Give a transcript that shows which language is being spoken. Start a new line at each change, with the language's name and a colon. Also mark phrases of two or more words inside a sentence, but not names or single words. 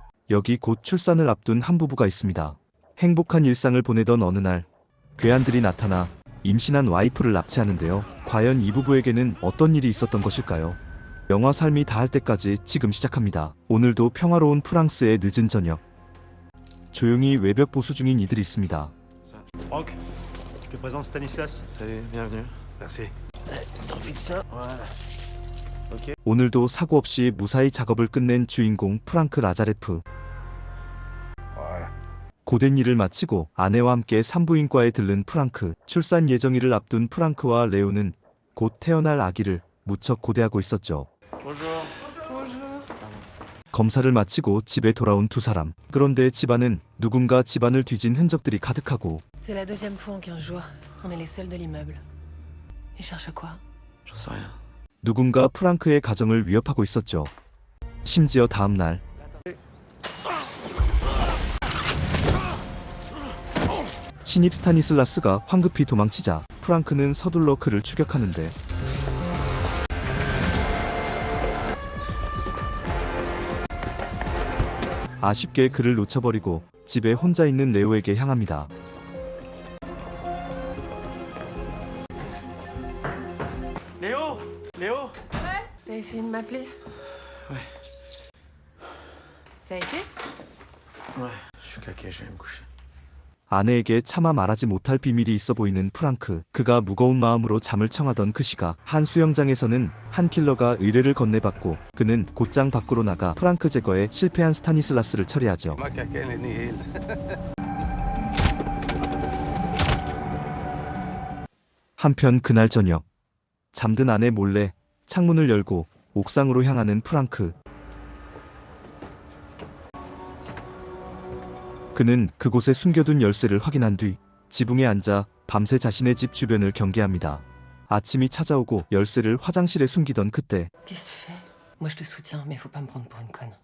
Korean: 여기 곧 출산을 앞둔 한 부부가 있습니다. 행복한 일상을 보내던 어느 날 괴한들이 나타나 임신한 와이프를 납치하는데요. 과연 이 부부에게는 어떤 일이 있었던 것일까요? 영화 삶이 다할 때까지 지금 시작합니다. 오늘도 평화로운 프랑스의 늦은 저녁. 조용히 외벽 보수 중인 이들이 있습니다.
French: Franck, je te présente Stanislas. Salut, bienvenue. Merci. T'en fixes ça? Voilà. Ok.
Korean: 오늘도 사고 없이 무사히 작업을 끝낸 주인공 프랑크 라자레프.
French: Voilà.
Korean: 고된 일을 마치고 아내와 함께 산부인과에 들른 프랑크. 출산 예정일을 앞둔 프랑크와 레오는 곧 태어날 아기를 무척 고대하고 있었죠.
French: Bonjour.
Korean: 검사를 마치고 집에 돌아온 두 사람. 그런데 집안은 누군가 집안을 뒤진 흔적들이 가득하고
French: C'est la deuxième fois en 15 jours. On est les seuls de l'immeuble. Ils cherchent quoi? J'en sais rien.
Korean: 누군가 프랑크의 가정을 위협하고 있었죠. 심지어 다음 날 신입 스타니슬라스가 황급히 도망치자 프랑크는 서둘러 그를 추격하는데 아쉽게 그를 놓쳐버리고 집에 혼자 있는 레오에게 향합니다.
French: Léo Léo T'as essayé de m'appeler? Ouais. Ça a été? Ouais, je suis claqué, je vais me coucher.
Korean: 아내에게 차마 말하지 못할 비밀이 있어 보이는 프랑크. 그가 무거운 마음으로 잠을 청하던 그 시각 한 수영장에서는 한 킬러가 의뢰를 건네받고 그는 곧장 밖으로 나가 프랑크 제거에 실패한 스타니슬라스를 처리하죠. 한편 그날 저녁 잠든 아내 몰래 창문을 열고 옥상으로 향하는 프랑크. 그는 그곳에 숨겨둔 열쇠를 확인한 뒤 지붕에 앉아 밤새 자신의 집 주변을 경계합니다. 아침이 찾아오고 열쇠를 화장실에 숨기던 그때
French: Qu'est-ce que tu fais? Moi je te soutiens, mais faut pas me prendre pour une conne.